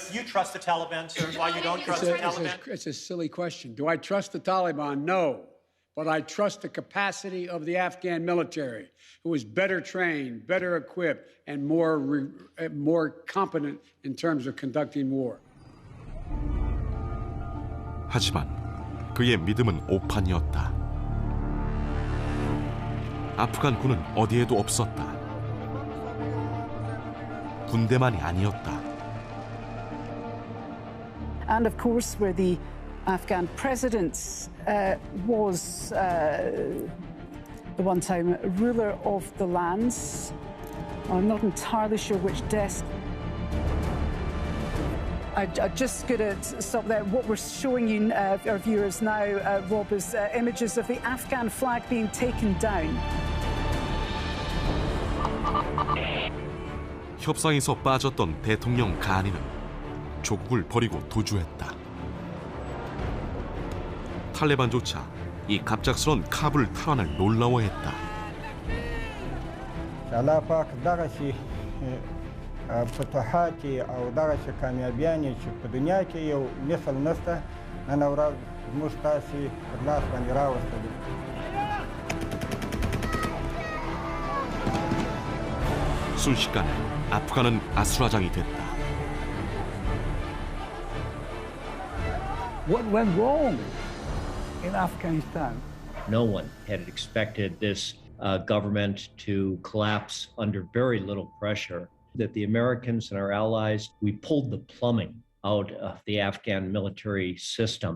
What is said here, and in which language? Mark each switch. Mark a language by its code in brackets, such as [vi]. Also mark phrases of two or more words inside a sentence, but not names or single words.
[en] Do you trust the Taliban, sir? Why you don't trust the Taliban? It's a silly question. Do I trust the Taliban? No. But I trust the capacity of the Afghan military, who is better trained, better equipped, and more competent in terms of conducting war. [ko] 하지만 그의 믿음은 오판이었다. 아프간 군은 어디에도 없었다. 군대만이 아니었다. [en] And of course, where the Afghan president was the one-time ruler of the lands. I'm not entirely sure which desk. I'm just going to stop there. What we're showing you, our viewers now, Rob, is images of the Afghan flag being taken down. [ko] 협상에서 빠졌던 대통령 가니는 조국을 버리고 도주했다. 탈레반조차 이 갑작스런 카불 탈환을 놀라워했다. [ps] الله پاک دغه شي فتوحات او دغه شي کامیابیانې چې په دنیا کې یو مثل نشته نن ورځ موږ تاسې پر لاس باندې راوستلي. [ko] 순식간에 아프간은 아수라장이 됐다. [en] What went wrong in Afghanistan? No one had expected this government to collapse under very little pressure. That the Americans and our allies, we pulled the plumbing out of the Afghan military system.